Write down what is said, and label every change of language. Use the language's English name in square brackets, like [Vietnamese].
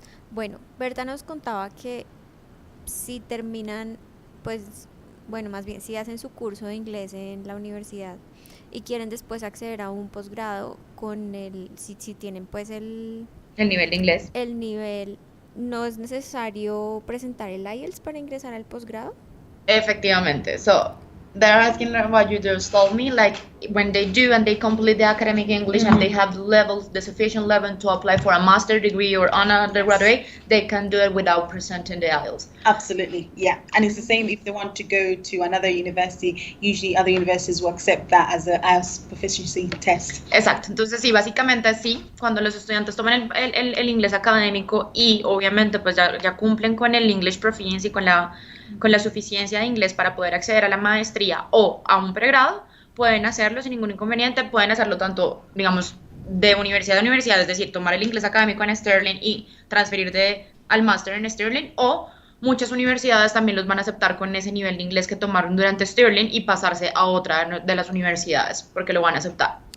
[Spanish] Bueno, Berta nos contaba que si terminan, pues, bueno, más bien, si hacen su curso de inglés en la universidad y quieren después acceder a un posgrado con si tienen pues el nivel de inglés. El nivel, ¿no es necesario presentar el IELTS para ingresar al posgrado? Efectivamente. [English] So, they're asking what you just told me, like, when they do and they complete the academic English and they have the sufficient level to apply for a master degree or an undergraduate, they can do it without presenting the IELTS. Absolutely, yeah. And it's the same if they want to go to another university. Usually other universities will accept that as a IELTS proficiency test. [Spanish] Exacto, entonces sí, básicamente sí, cuando los estudiantes toman el inglés académico y obviamente pues ya cumplen con el English Proficiency, con la suficiencia de inglés para poder acceder a la maestría o a un pregrado, pueden hacerlo sin ningún inconveniente, pueden hacerlo tanto, digamos, de universidad a universidad, es decir, tomar el inglés académico en Stirling y transferir al máster en Stirling, o muchas universidades también los van a aceptar con ese nivel de inglés que tomaron durante Stirling y pasarse a otra de las universidades, porque lo van a aceptar.